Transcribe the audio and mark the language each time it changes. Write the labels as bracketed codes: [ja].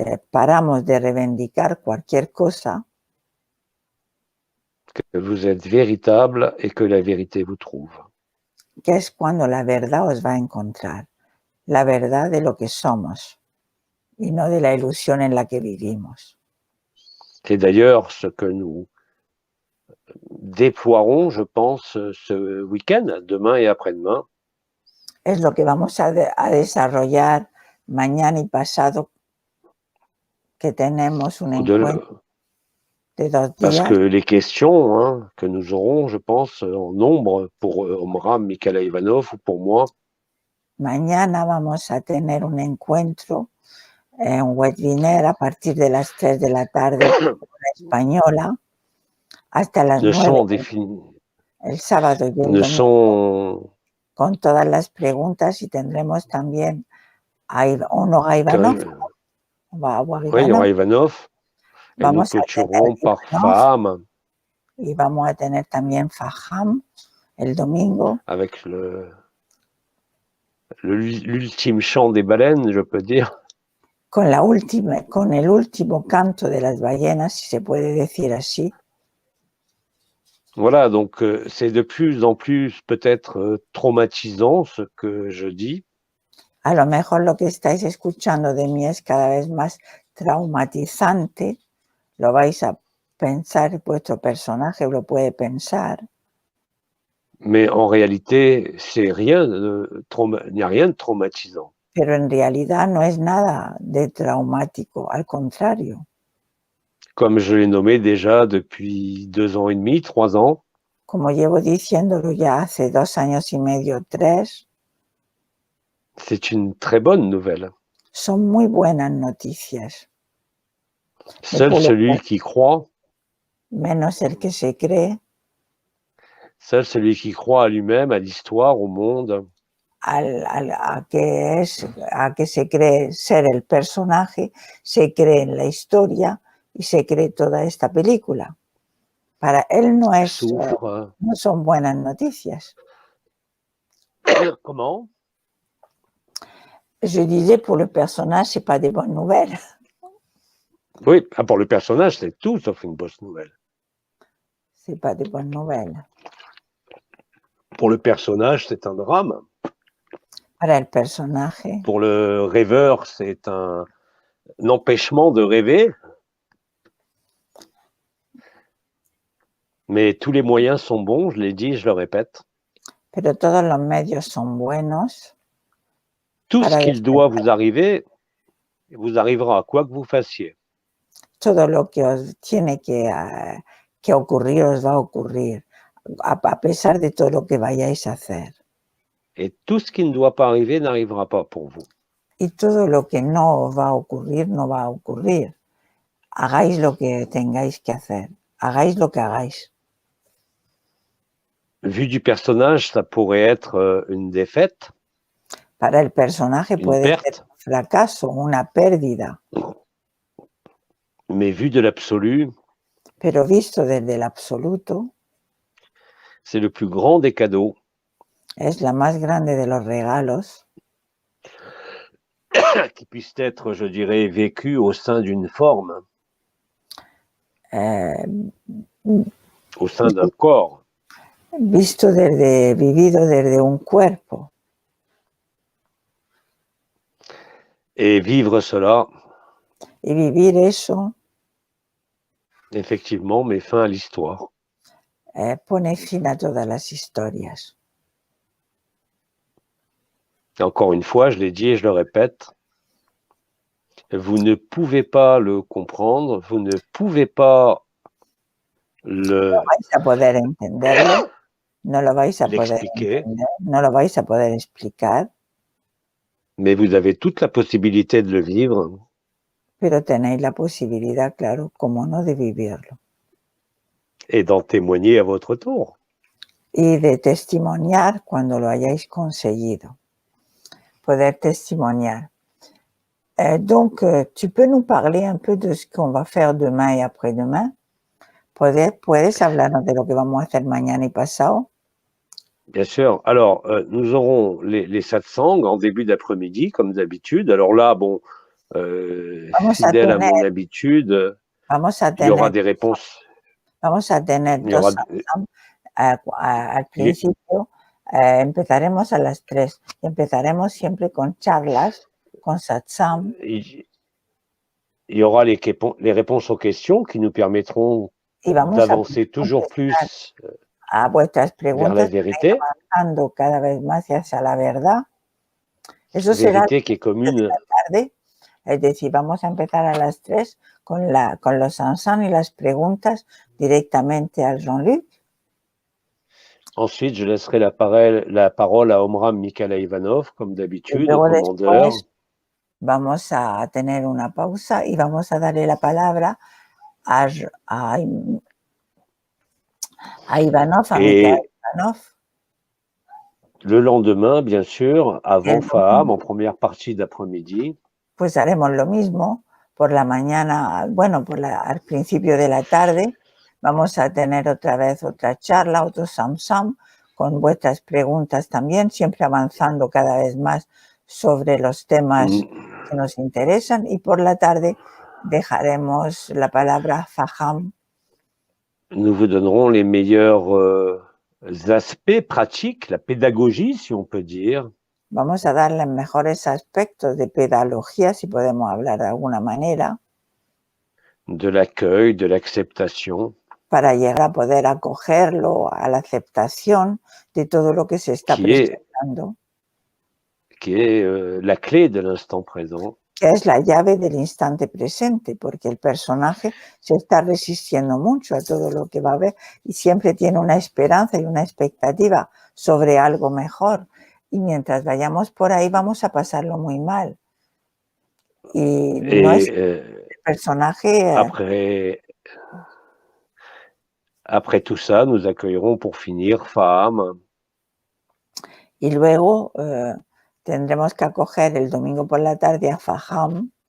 [es] Paramos de reivindicar cualquier cosa. [fr] Que vous êtes véritable et que la vérité vous trouve. [es] Que es cuando la verdad os va a encontrar. La verdad de lo que somos. Y no de la ilusión en la que vivimos. [fr] C'est d'ailleurs ce que nous déploierons, je pense, ce week-end, demain et après-demain. [es] Es lo que vamos a desarrollar mañana y pasado, que tenemos un encuentro. de 2 días. [fr] Parce que les questions que nous aurons, je pense, en nombre pour Omram Mikhaila Ivanov ou pour moi. [es] Mañana vamos a tener un encuentro, un webinar a partir de las 3 de la tarde hora española hasta las 9 el sábado y el domingo con todas las preguntas y tendremos también a Ivanov. [fr] Oui, il y aura Ivanov. Et nous clôturerons par Faham. [es] Y vamos a tener también Faham el domingo. [fr] Avec l'ultime chant des baleines, je peux dire. [es] Con el último canto de las ballenas, si se puede decir así. [fr] Voilà, donc c'est de plus en plus peut-être traumatisant ce que je dis. [es] A lo mejor lo que estáis escuchando de mí es cada vez más traumatizante. Lo vais a pensar, vuestro personaje lo puede pensar. [fr] Mais en réalité, il n'y a rien de traumatisant. [es] Pero en realidad no es nada de traumático, al contrario. [fr] Comme je l'ai nommé déjà depuis 2 ans et demi, 3 ans. [es] Como llevo diciéndolo ya hace 2 años y medio, 3. [fr] C'est une très bonne nouvelle. [es] Son muy buenas noticias. [fr] Seul celui qui croit. [es] Menos el que se cree. [fr] Seul celui qui croit à lui-même, à l'histoire, au monde. [es] A que se cree ser el personaje, se cree en la historia y se cree toda esta película. Para él no son buenas noticias. [fr] Comment? Je disais, pour le personnage, c'est pas des bonnes nouvelles. Oui, pour le personnage, c'est tout sauf une bonne nouvelle. C'est pas des bonnes nouvelles. Pour le personnage, c'est un drame. [es] Para el personaje. [fr] Pour le rêveur, c'est un empêchement de rêver. Mais tous les moyens sont bons, je l'ai dit, je le répète. [es] Pero todos los medios son buenos. [fr] Tout ce qu'il doit vous arriver, vous arrivera, quoi que vous fassiez. [es] Todo lo que os tiene que ocurrir, os va a ocurrir, a pesar de todo lo que vayáis a hacer. [fr] Et tout ce qui ne doit pas arriver n'arrivera pas pour vous. [es] Y todo lo que no va a ocurrir, no va a ocurrir. Hagáis lo que tengáis que hacer. Hagáis lo que hagáis. [fr] Vu du personnage, ça pourrait être une défaite. [es] Para el personaje puede ser un fracaso, una pérdida. [fr] Mais vu de l'absolu, [es] pero visto desde el absoluto, [fr] c'est le plus grand des cadeaux. [es] Es la más grande de los regalos. [fr] Qui puisse être, je dirais, vécu au sein d'une forme. Au sein d'un corps. [es] Vivido desde un cuerpo. [fr] Et vivre cela. [es] Y vivir eso. [fr] Effectivement, met fin à l'histoire. [es] Pone fin a todas las historias. [fr] Et encore une fois, je l'ai dit et je le répète, vous ne pouvez pas le comprendre, vous ne pouvez pas le... [es] No vais a poder entenderlo, no lo vais a poder entender, no lo vais a poder explicar. [fr] Mais vous avez toute la possibilité de le vivre. [es] Pero tenéis la posibilidad, claro, cómo no, de vivirlo. [fr] Et d'en témoigner à votre tour. [es] Y de testimoniar cuando lo hayáis conseguido. Poder testimoniar. [fr] Donc, tu peux nous parler un peu de ce qu'on va faire demain et après-demain? [es] ¿Puedes hablarnos de lo que vamos a hacer mañana y pasado? [fr] Bien sûr. Alors, nous aurons les satsangs en début d'après-midi, comme d'habitude. Alors là, bon, fidèle à mon habitude, il y aura des réponses. [es] Vamos a tener dos satsangs al principio. Empezaremos a las 3 y empezaremos siempre con charlas, con satsang. [fr] Il y aura les réponses aux questions qui nous permettront d'avancer toujours plus [es] a vuestras preguntas, [fr] vers la vérité. [es] Avanzando cada vez más hacia la verdad. Eso [fr] vérité [es] será [fr] qui est commune. [es] la tarde, es decir, vamos a empezar a las 3 con los samsam y las preguntas directamente al Jean-Luc. [fr] Ensuite, je laisserai la parole à Omram Mikhaila-Ivanov, comme d'habitude, au [es] Luego [fr] commandeur. [es] después vamos a tener una pausa y vamos a darle la palabra a Ivanov, a Mikhail Ivanov. [fr] Le lendemain, bien sûr, avant Faham, en première partie d'après-midi. [es] Pues haremos lo mismo por la mañana, bueno, al principio de la tarde. Vamos a tener otra vez otra charla, otro samsam, con vuestras preguntas también, siempre avanzando cada vez más sobre los temas que nos interesan. Y por la tarde dejaremos la palabra a Faham. [fr] Nous vous donnerons les meilleurs aspects pratiques, la pédagogie, si on peut dire. [es] Vamos a darle mejores aspectos de pedagogía, si podemos hablar de alguna manera. [fr] De l'accueil, de l'acceptation. [es] Para llegar a poder acogerlo, a la aceptación de todo lo que se está presentando. [fr] Qui est la clé de l'instant présent. [es] Que es la llave del instante presente, porque el personaje se está resistiendo mucho a todo lo que va a ver y siempre tiene una esperanza y una expectativa sobre algo mejor. Y mientras vayamos por ahí vamos a pasarlo muy mal. Y no es el personaje... [fr] Après tout ça, nous accueillerons pour finir Faham. [es] Y luego tendremos que acoger el domingo por la tarde a Faham.